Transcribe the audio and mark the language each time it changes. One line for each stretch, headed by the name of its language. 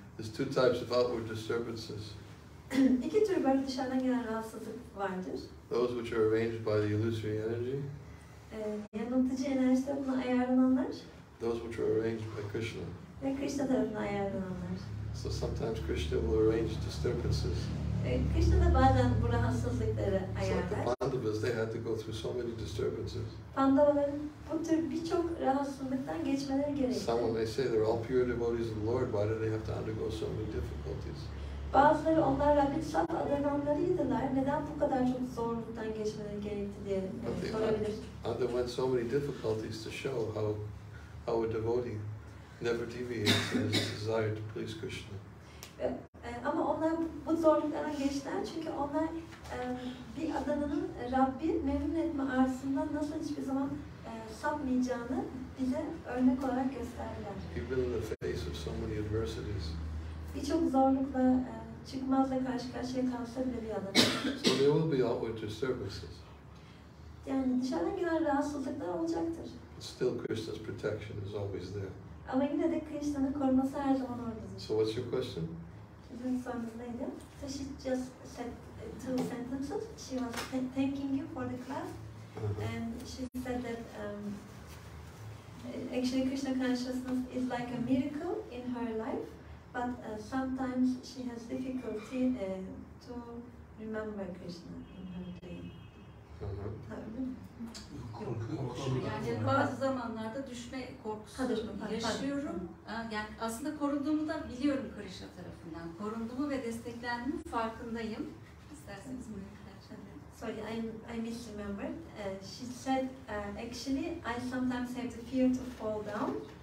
English: There's 2 types of outward disturbances.
Turkish: 2 tür böyle dışarıdan gelen rahatsızlık vardır.
English: Those which are arranged by the illusory energy.
Turkish: Yanıltıcı enerji tarafından ayarlananlar.
English: Those which are arranged by Krishna.
Turkish: Ve Krishna tarafından ayarlananlar.
English: So sometimes Krishna will arrange disturbances.
Turkish: Krishna da bazen bu rahatsızlıkları
English: It's like the
Turkish: ayarlar.
English: Pandavas, they had to go through so many disturbances.
Turkish: Pandavaların bu tür birçok rahatsızlıktan geçmeleri gerekiyor.
English: Someone may say they're all pure devotees of the Lord, why do they have to undergo so many difficulties?
Turkish: Bazıları onlar Rabbin saf adananlarıydılar. Neden bu kadar çok zorluktan geçmeleri gerekti diye sorabilir.
English: Underwent so many difficulties to show how a devotee never deviates in his desire to please Krishna.
Turkish: Ama onlar bu zorluklardan geçtiler çünkü onlar bir adananın Rabbi memnun etme arzusından nasıl hiçbir zaman sapmayacağını bize örnek olarak gösterdiler.
English: Even in the face of so many adversities.
Turkish: Birçok zorlukla, çıkmazla karşı karşıya kalsa bile bir adam.
English: So there will be outward disturbances.
Turkish: Yani dışarıdan gelen rahatsızlıklar olacaktır.
English: But still Krishna's protection is always there.
Turkish: Ama yine de Krishna'nın koruması her zaman oradadır.
English: So what's your question?
Turkish: Sizin sorunuz neydi?
English: So she just said 2 sentences. She was thanking you for the class. And she said that actually Krishna consciousness is like a miracle in her life, but sometimes she has difficulty to remember Krishna in her dream.
Turkish: Yani bazı zamanlarda düşme korkusu yaşıyorum. Yani aslında korunduğumu da biliyorum Krishna tarafından. Korunduğumu ve desteklendiğimi farkındayım. İsterseniz bunu arkadaşlar.
English: Sorry, I misremembered. She said, actually, I sometimes have the fear to fall down.